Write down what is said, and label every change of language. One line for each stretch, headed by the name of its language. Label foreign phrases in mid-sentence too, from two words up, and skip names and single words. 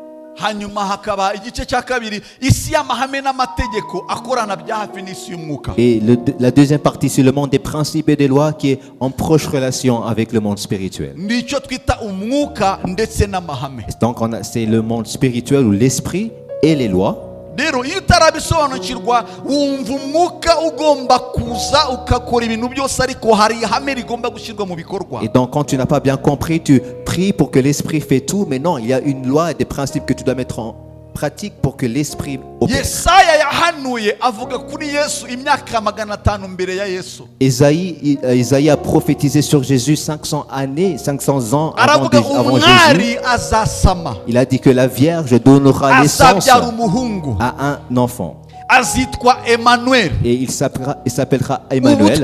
French: Et la deuxième partie, c'est le monde des principes et des lois qui est en proche relation avec le monde spirituel. Donc c'est le monde spirituel ou l'esprit et les lois.
Kinyarwanda: Rero iyo utarabisobanukirwa wumva umwuka ugomba kuza ukakora ibintu byose ariko hari ihame rigomba gushyirwa mu bikorwa.
French: Et donc quand tu n'as pas bien compris, tu pries pour que l'esprit fait tout, mais non, il y a une loi et des principes que tu dois mettre en pratique pour que l'esprit opère.
Kinyarwanda: Yesaya yahanuye avuga kuri Yesu imyaka 500 mbere ya Yesu.
French: Isaïe a prophétisé sur Jésus 500 ans avant Jésus. Il a dit que la Vierge donnera naissance à un enfant. Et il s'appellera Emmanuel.